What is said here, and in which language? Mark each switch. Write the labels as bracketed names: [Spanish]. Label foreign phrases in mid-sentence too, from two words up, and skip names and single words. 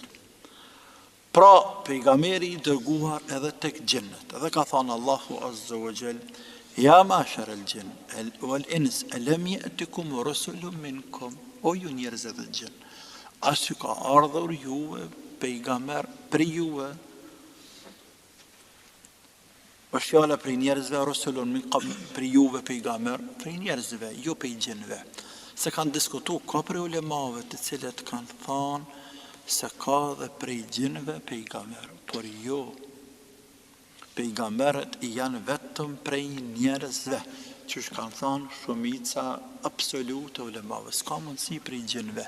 [Albanian] Pra, pejgamberi i dërguar edhe tek gjinët, edhe ka thënë Allahu [Arabic] عز وجل, يا معشر الجن والإنس ألم يأتكم رسل منكم, [Albanian] o ju njerëz dhe gjin, as ju ka ardhur juve pejgamber për juve, është fjala për njerëzve, [Arabic] رسل من قبل, [Albanian] për juve pejgamber, për njerëzve, jo për gjinëve. Se kanë diskutu, ka për ulemave të cilët kanë thonë se ka dhe për gjinëve pejgamber, por jo, pejgamberet janë vetëm për njerëzve, që kanë thonë shumica absolute ulemave, s'ka mundësi për gjinëve.